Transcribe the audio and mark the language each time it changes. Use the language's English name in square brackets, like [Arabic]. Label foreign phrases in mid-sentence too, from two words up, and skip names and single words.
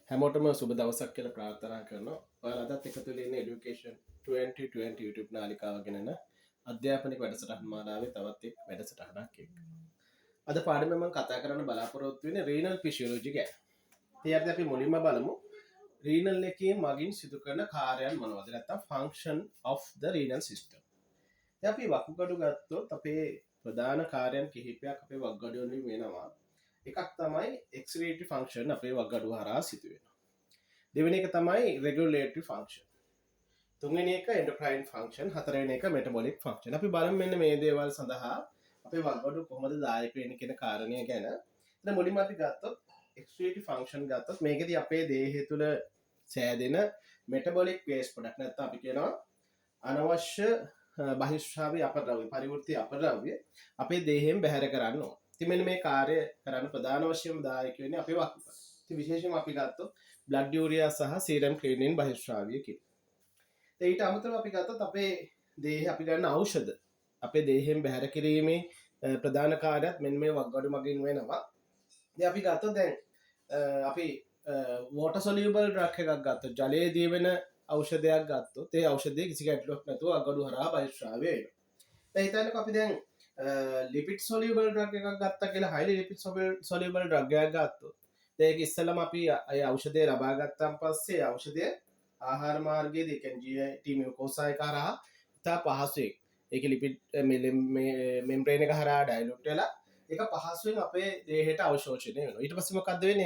[Sinhala] හැමෝටම සුබ දවසක් කියලා ප්‍රාර්ථනා කරනවා. ඔයාලටත් එකතු වෙන්නේ Education 2020 YouTube නාලිකාව ගෙනන අධ්‍යාපනික වැඩසටහන් මාලාවේ තවත් එක් වැඩසටහනක් එක්ක. අද පාඩමේ මම කතා කරන්න බලාපොරොත්තු වෙන්නේ [English] renal physiology [Sinhala] ගැන. ඉතින් අපි මුලින්ම බලමු renal එකේ මගින් සිදු කරන කාර්යයන් මොනවද? [English] නැත්නම් function of the renal system. [Sinhala] ඉතින් අපි වකුගඩු ගත්තොත් අපේ ප්‍රධාන කාර්යයන් කිහිපයක් අපේ වකුගඩු වලින් වෙනවා. එකක් තමයි [English] excretory function [Sinhala] අපේ වකුගඩු හරහා සිදු වෙනවා. දෙවෙනි එක තමයි [English] regulatory function. [Sinhala] තුන්වෙනි එක [English] endocrine function, [Sinhala] හතරවෙනි එක [English] metabolic function. [Sinhala] අපි බලමු මෙන්න මේ දේවල් සඳහා අපේ වකුගඩු කොහොමද දායක වෙන්නේ කියන කාරණය ගැන. ඉතින් මුලින්ම අපි ගත්තොත් [English] excretory function [Sinhala] ගත්තොත් මේකෙදී අපේ දේහය තුල සෑදෙන [English] metabolic waste product [Sinhala] නැත්නම් අපි කියනවා අනවශ්‍ය බහිස්රාවී අපද්‍රව්‍ය පරිවෘත්ති අපද්‍රව්‍ය අපේ දේහයෙන් බැහැර කරන්න ඕන. ඉතින් මෙන්න මේ කාර්ය කරන්න ප්‍රධාන වශයෙන්ම දායක වෙන්නේ අපේ වකුගඩු. ඉතින් විශේෂයෙන්ම අපි ගත්තොත් [English] blood urea [Sinhala] සහ [English] serum creatinine [Sinhala] බහිස්රාවීය කියන. ඊට අමතරව අපි ගත්තොත් අපේ දේහය අපි ගන්න ඖෂධ අපේ දේහයෙන් බැහැර කිරීමේ ප්‍රධාන කාර්යයක් මෙන්න මේ වකුගඩු මගින් වෙනවා. ඉතින් අපි ගත්තොත් දැන් අපි [English] water soluble drug [Sinhala] එකක් ගත්තොත් ජලයේ දී වෙන ඖෂධයක් ගත්තොත් ඒ ඖෂධයේ කිසි ගැටලුවක් නැතුව වකුගඩු හරහා බහිස්රාවය වෙනවා. දැන් හිතන්නකෝ අපි දැන් [English] lipid soluble drug [Sinhala] එකක් ගත්තා කියලා [English] highly lipid soluble drug [Sinhala] එකක් ගත්තොත් ඒක ඉස්සෙල්ලාම අපි ඒ ඖෂධය ලබා ගත්තාන් පස්සේ ඖෂධය ආහාර මාර්ගයේදී කියන්නේ [English] GIT mucosa [Sinhala] එක හරහා ඉතා පහසුවෙන් ඒක [English] lipid membrane [Sinhala] එක හරහා ඩයිලූට් වෙලා ඒක පහසුවෙන් අපේ දේහයට අවශෝෂණය වෙනවා. ඊට පස්සේ මොකද්ද වෙන්නේ?